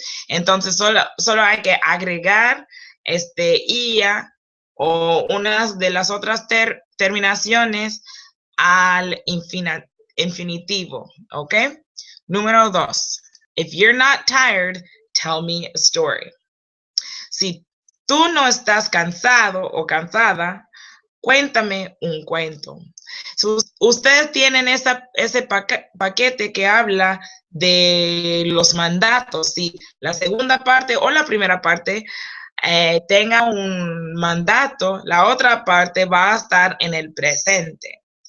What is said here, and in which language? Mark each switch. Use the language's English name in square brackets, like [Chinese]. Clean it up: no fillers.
[Spanish] Entonces solo hay que agregar ia o una de las otras terminaciones al infinitivo, ¿ok? Número 2. [English] If you're not tired, tell me a story. [Spanish] Si tú no estás cansado o cansada, cuéntame un cuento. Ustedes tienen ese paquete que habla de los mandatos. Si la segunda parte o la primera parte tenga un mandato, la otra parte va a estar en el presente.